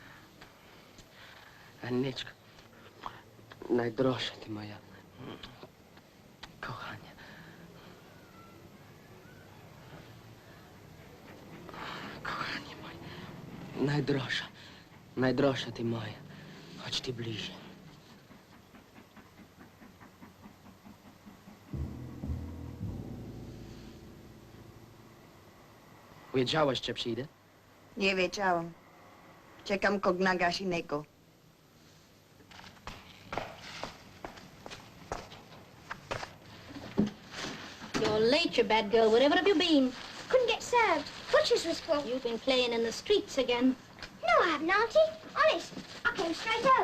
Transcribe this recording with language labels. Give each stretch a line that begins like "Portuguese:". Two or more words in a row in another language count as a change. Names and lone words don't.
Ukrainian: Анечко. Найдорожча ти моя. Кохання.
Polish: Najdroższa ty moja. Chodź ty bliżej. Wiedziałeś, że przyjdę? Nie wiedziałam. Czekam kognagaś innego.
English: You're late, you bad girl. Wherever have you been? Couldn't get served. Butchers was full. You've been playing in the streets again. No, I haven't, Auntie. Honest. I came straight home.